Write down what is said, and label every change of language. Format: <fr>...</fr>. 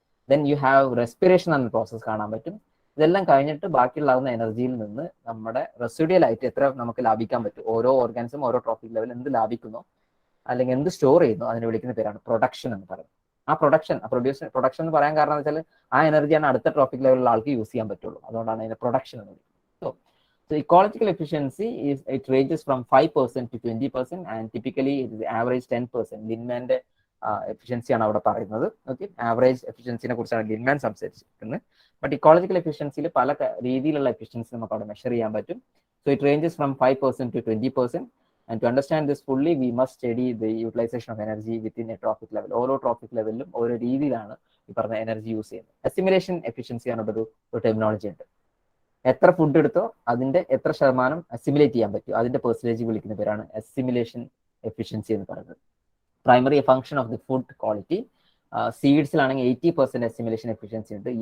<en>then you have</en> <ml>respiration എന്ന process കാണാൻ പറ്റും. ഇതെല്ലാം കഴിഞ്ഞിട്ട് ബാക്കിയുള്ളാവുന്ന എനർജിയിൽ നിന്ന് നമ്മുടെ റെസിഡ്യൽ ആയിട്ട് എത്ര നമുക്ക് ലാഭിക്കാൻ പറ്റും, ഓരോ ഓർഗാനിസം ഓരോ ട്രോഫിക് ലെവൽ എന്ത് ലാഭിക്കുന്നു അല്ലെങ്കിൽ എന്ത് സ്റ്റോർ ചെയ്യുന്നു അതിനെ വിളിക്കുന്ന പേരാണ് പ്രൊഡക്ഷൻ എന്ന് പറയുന്നത്. ആ പ്രൊഡക്ഷൻ എന്ന് പറയാൻ കാരണം എന്ന് വെച്ചാൽ ആ എനർജിയാണ് അടുത്ത ട്രോഫിക് ലെവലിലുള്ള ആൾക്ക് യൂസ് ചെയ്യാൻ പറ്റുള്ളൂ. അതുകൊണ്ടാണ് അതിനെ പ്രൊഡക്ഷൻ എന്ന് വിളിക്കുന്നത്.</ml> <en>So ecological efficiency it ranges from 5% to 20%, and typically it is average 10%.</en> <ml>ലിൻമാന്റെ efficiency ആണ് അവിടെ പറയുന്നത്. ഓക്കെ, ആവറേജ് എഫിഷ്യൻസിനെ കുറിച്ചാണ് ലിൻമാൻ സംസാരിച്ചിരിക്കുന്നത്. ബട്ട് ഇക്കോളജിക്കൽ എഫിഷ്യൻസിയിൽ പല രീതിയിലുള്ള എഫിഷ്യൻസി നമുക്ക് അവിടെ മെഷർ ചെയ്യാൻ പറ്റും.</ml> <en>So it ranges from 5% to 20%. And to understand this fully, we must study the utilization of energy within a trophic level.</en> <ml>ഓരോ ട്രോഫിക് ലെവലിലും ഓരോ രീതിയിലാണ് ഈ പറഞ്ഞ എനർജി യൂസ് ചെയ്യുന്നത്. അസിമിലേഷൻ എഫിഷ്യൻസി ആണ് ഒരു ടെർമിനോളജി ഉണ്ട്. എത്ര ഫുഡ് എടുത്തോ അതിന്റെ എത്ര ശതമാനം അസിമിലേറ്റ് ചെയ്യാൻ പറ്റും അതിന്റെ പെർസെന്റേജ് വിളിക്കുന്ന പേരാണ് അസിമിലേഷൻ എഫിഷ്യൻസി എന്ന് പറയുന്നത്.</ml> <en>Primary function of the food quality.</en> <ml>സീഡ്സിലാണെങ്കിൽ 80% assimilation efficiency ഉണ്ട്.</ml>